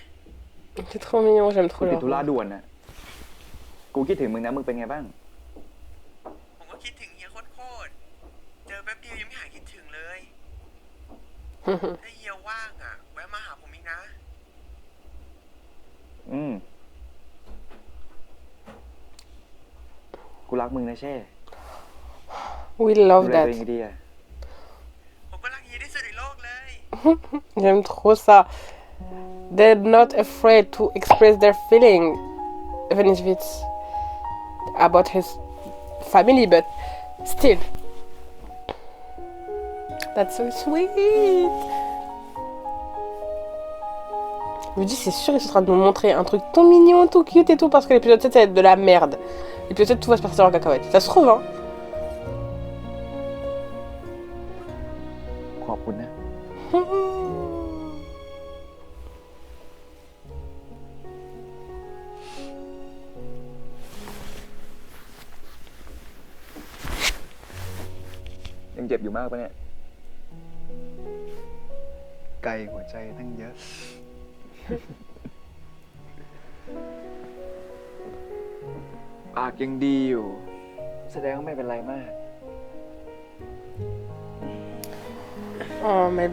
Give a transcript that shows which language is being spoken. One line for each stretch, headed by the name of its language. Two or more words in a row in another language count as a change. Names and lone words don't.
French: C'est trop mignon, j'aime
Thai: กู
French: trop
Thai: ติดธุระ
French: leur.
Thai: ด่วนน่ะ กูคิดถึงมึงนะ มึงเป็นไงบ้าง ผมก็คิดถึงเฮียโคตรๆเจอแป๊บเดียวยังไม่หายคิดถึงเลย ถ้าเฮียว่างอ่ะ แวะมาหาผมอีกนะ อืม กูรักมึงนะเช่
English: We
Thai: ดู
English: love
Thai: แลตัว
English: that.
Thai: เองดีๆอะ ผมก็รักเฮียที่สุดในโลกเลย
French: J'aime trop ça.
English: They're not afraid to express their feeling, even if it's about his family, but still. That's so sweet.
French: Je me dis, c'est sûr, ils sont en train de nous montrer un truc tout mignon, tout cute et tout, parce que l'épisode 7, ça va être de la merde. L'épisode 7, tout va se passer en cacahuète. Ça se trouve, hein.
Thai: ขอบคุณนะ ยังเจ็บอยู่มากปะเนี่ย ไกลหัวใจตั้งเยอะ ปากยังดีอยู่ แสดงว่าไม่เป็นไรมาก
French: Oh, mais...